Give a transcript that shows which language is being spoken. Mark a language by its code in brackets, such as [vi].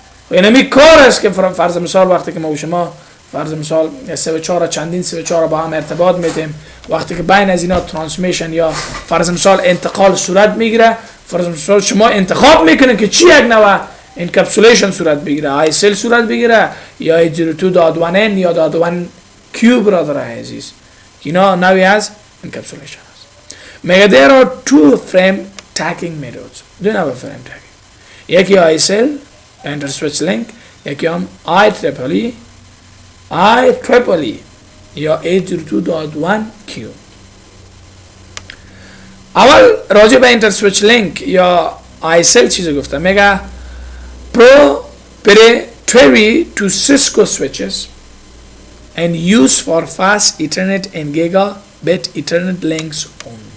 [fa] اینمی کار است که فرض مثال وقتی که ما و شما فرض مثال سویچ ها را چندین سویچ ها را با هم ارتباط میدیم، وقتی که بین از اینا ترانسمیشن یا فرض مثال انتقال صورت میگیره، فرض مثال شما انتخاب میکنید که چی یک نوع انکپسولیشن صورت بگیره، ISL صورت بگیره یا 802.1n یا .1q برادر عزیز. اینا نوعی از انکپسولیشن است. میگه [en] there are two frame tagging methods. [fa] دو نوع فریم تگینگ، یکی ISL inter switch link، یکی هم IEEE یا 802.1q. اول راجع به inter switch link یا ISL چیزی گفتم. میگه [en] proprietary to Cisco switches and used for fast Ethernet and gigabit Ethernet links only.